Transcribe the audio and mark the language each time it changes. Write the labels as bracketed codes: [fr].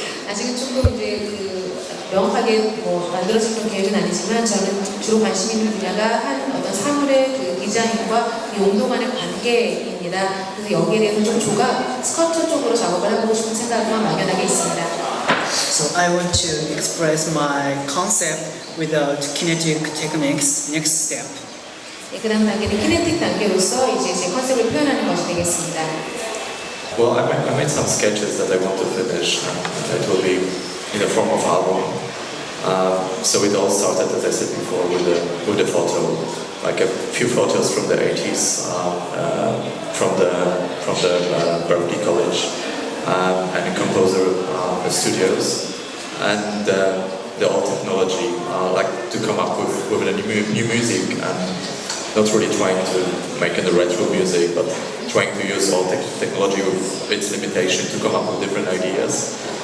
[ko] 아직은 조금 이제 명확하게 만들어진 그런 계획은 아니지만 저는 주로 관심 있는 분야가 한 어떤 사물의 디자인과 용도 간의 관계입니다. 그래서 여기에 대해서 좀 스컬프처 쪽으로 작업을 해보고 싶은 생각만 막연하게 있습니다. [en] So I want to express my concept without kinetic techniques. Next step. [ko] 그 다음 단계는 키네틱 단계로서 이제 제 컨셉을 표현하는 것이 되겠습니다. [en] Well, I made some sketches that I want to finish. It will be in the form of album. So it all started, as I said before, with the photo, like a few photos from the 80s, from the Berkeley College, and the composer studios, and the old technology, like to come up with a new music, and not really trying to make the retro music, but trying to use all technology with its limitation to come up with different ideas.